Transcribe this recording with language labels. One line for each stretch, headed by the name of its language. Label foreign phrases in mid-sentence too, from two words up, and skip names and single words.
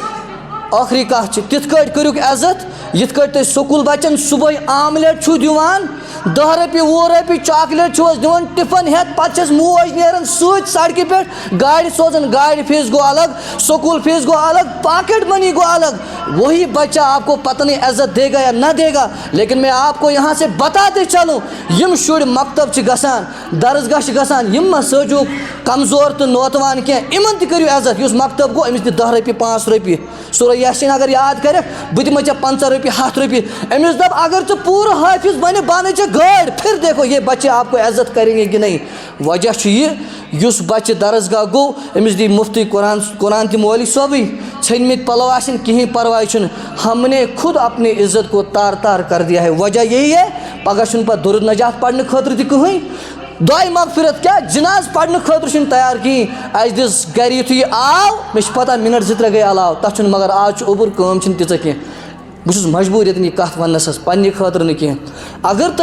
Kashmiri: ٲخری کتھ چھِ تِتھ کٲٹھۍ کٔرِکھ عزت یِتھ کٲٹھۍ تُہۍ سکوٗل بچن صُبحٲے آملیٹ چھُو دِوان 10 رۄپیہِ 20 رۄپیہِ چاکلیٹ چھُو حظ دِوان ٹِفن ہٮ۪تھ پتہٕ چھس موج نیران سۭتۍ سڑکہِ پٮ۪ٹھ گاڑِ سوزان گاڑِ فیس گوٚو الگ سکوٗل فیس گوٚو الگ پاکٹ منی گوٚو الگ
Urdu: وہی بچہ آپ کو پتہ نہیں عزت دے گا یا نہ دے گا لیکن میں آپ کو یہاں سے بتاتے چلوں
Kashmiri: یم شُرۍ مکتب چھِ گژھان درسگاہ چھِ گژھان یم مہ سوٗزِوُکھ کمزور تہٕ نوتوان کینٛہہ یِمن تہِ کٔرِو عزت یُس مکتب گوٚو أمِس دِ 10 رۄپیہِ 5 رۄپیہِ سورہ یاسین اگر یاد کرکھ بہٕ دِمے ژےٚ 50 رۄپیہِ 100 رۄپیہِ أمِس دپ اگر ژٕ پوٗرٕ حٲفظ بنہِ بہٕ اَنَے ژےٚ گٲڑۍ
Urdu: پھر دیکھو یہ بچے آپ کو عزت کریں گے کہ نہیں
Kashmiri: وجہ چھُ یہِ یُس بچہ درسگاہ گوٚو أمِس دی مفتی قرآن تہِ مولوی صٲبٕے ژھیٚنمٕتۍ پلو آسن کِہیٖنۍ پرواے چھُنہٕ
Urdu: ہم نے خود اپنی عزت کو تار تار کر دیا ہے وجہ یہی ہے
Kashmiri: پگاہ چھُنہٕ پتہٕ درود نجات پرنہٕ خٲطرٕ تہِ کٕہٕنۍ دعاے مغفرت کیا جناز پرنہٕ خٲطرٕ چھُنہٕ تیار کِہیٖنۍ اَسہِ دِژ گرِ یُتھُے یہِ آو مےٚ چھِ پتہ مِنٹ 2-3 گٔے علاوٕ تتھ چھُنہٕ مگر آز چھُ اوٚبُر کٲم چھِنہٕ تیٖژاہ کینٛہہ بہٕ چھُس مجبوٗر ییٚتٮ۪ن یہِ کتھ وننس حظ پننہِ خٲطرٕ نہٕ کینٛہہ اگر تُہۍ